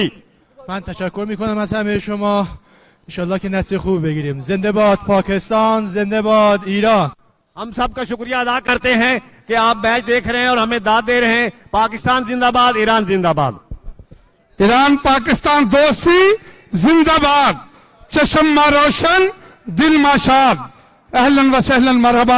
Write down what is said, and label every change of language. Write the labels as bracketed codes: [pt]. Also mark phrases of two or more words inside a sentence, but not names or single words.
[fa] من تشکر میکنم از همه شما انشالله که نتیجه خوب بگیریم زنده باد پاکستان زنده باد ایران [ur] ہم سب کا شکریہ ادا کرتے ہیں کہ آپ میچ دیکھ رہے ہیں اور ہمیں داد دے رہے ہیں. پاکستان زندہ باد، ایران زندہ باد. ایران پاکستان دوستی زندہ باد, [fa] چشم ما روشن دل ما شاد. [ar] أهلا وسهلا مرحبا.